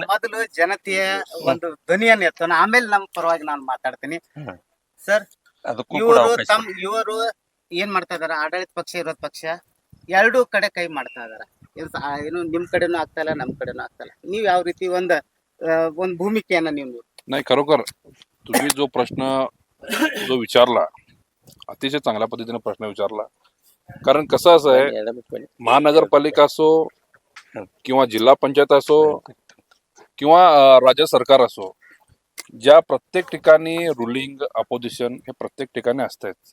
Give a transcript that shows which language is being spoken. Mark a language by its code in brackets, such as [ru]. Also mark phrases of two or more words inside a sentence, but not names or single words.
[kn] ಮೊದಲು ಜನತೆಯ ಒಂದು ಧ್ವನಿಯನ್ನ ಎತ್ತೋಣ, ಆಮೇಲೆ ನಮ್ಮ ಪರವಾಗಿ ನಾನು ಮಾತಾಡ್ತೀನಿ. ಹ್ಮ್. ಸರ್, ಅದಕ್ಕೂ ಕೂಡ ಇವರು ಏನ್ ಮಾಡ್ತಾ ಇದಾರ, ಆಡಳಿತ ಪಕ್ಷ ವಿರೋಧ ಪಕ್ಷ ಎರಡೂ ಕಡೆ ಕೈ ಮಾಡ್ತಾ ಇದಾರ. ಏನು ನಿಮ್ ಕಡೆನೂ ಆಗ್ತಾ ಇಲ್ಲ, ನಮ್ ಕಡೆನೂ ಆಗ್ತಾ ಇಲ್ಲ. ನೀವ್ ಯಾವ ರೀತಿ ಒಂದ್ भूमिकेಯನ್ನ ನೀವು [mr] नाही, खरोखर तुम्ही जो प्रश्न जो विचारला अतिशय चांगल्या पद्धतीने प्रश्न विचारला. कारण कसं असं आहे, महानगरपालिका असो किंवा जिल्हा पंचायत असो किंवा राज्य सरकार असो, ज्या प्रत्येक ठिकाणी [en] ruling opposition [mr] हे प्रत्येक ठिकाणी असतात.